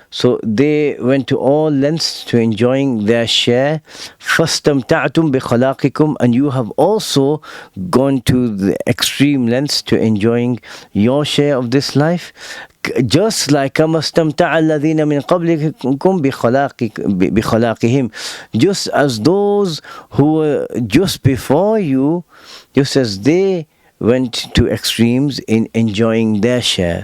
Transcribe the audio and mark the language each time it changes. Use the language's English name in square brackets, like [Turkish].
[English] So they went to all lengths to enjoying their share. [Arabic] فَاسْتَمْتَعْتُمْ بِخَلَاقِكُمْ. [English] And you have also gone to the extreme lengths to enjoying your share of this life. Just like [Arabic] كَمَا اسْتَمْتَعَ الَّذِينَ مِنْ قَبْلِكُمْ بِخَلَاقِهِمْ. [English] Just as those who were just before you, just as they went to extremes in enjoying their share.